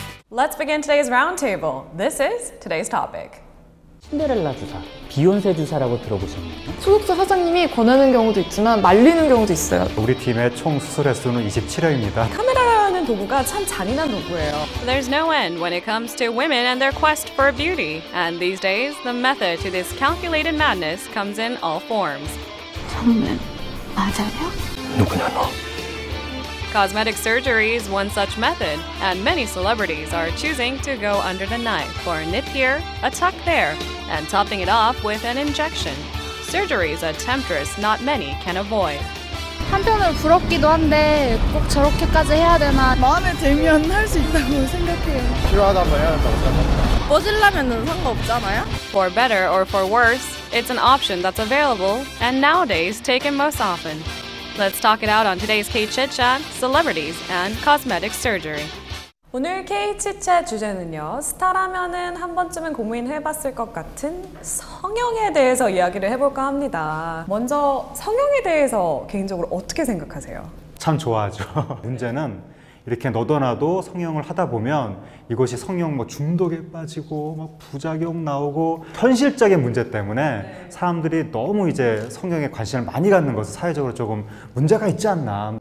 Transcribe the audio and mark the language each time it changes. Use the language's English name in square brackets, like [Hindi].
[English] Let's begin today's roundtable. This is today's topic. [Korean] 신데렐라 주사, 비욘세 주사라고 들어보셨나요? 소속사 사장님이 권하는 경우도 있지만 말리는 경우도 있어요. 우리 팀의 총 수술 횟수는 27회입니다. 카메라라는 도구가 참 잔인한 도구예요. [English] There's no end when it comes to women and their quest for beauty. And these days, the method to this calculated madness comes in all forms. [Korean] 정말 맞아요? 누구냐 너? [English] Cosmetic surgery is one such method, and many celebrities are choosing to go under the knife for a nip here, a tuck there, and topping it off with an injection. Surgery is a temptress not many can avoid. [Korean] 한편으로 부럽기도 한데 꼭 저렇게까지 해야 되나. 마음에 들면 할 수 있다고 생각해요. 필요하다면 해야 한다고 생각합니다. 멋지려면 상관없잖아요? [English] For better or for worse, it's an option that's available and nowadays taken most often. Let's talk it out on today's K-Chit Chat, Celebrities and Cosmetic Surgery. [Korean] 오늘 K-Chit 주제는요, 스타라면은 한 번쯤은 고민해봤을 것 같은 성형에 대해서 이야기를 해볼까 합니다. 먼저 성형에 대해서 개인적으로 어떻게 생각하세요? 참 좋아하죠. 문제는 이렇게 너도나도 성형을 하다 보면 이것이 성형 뭐 중독에 빠지고 막 부작용 나오고 현실적인 문제 때문에 사람들이 너무 이제 성형에 관심을 많이 갖는 것은 사회적으로 조금 문제가 있지 않나.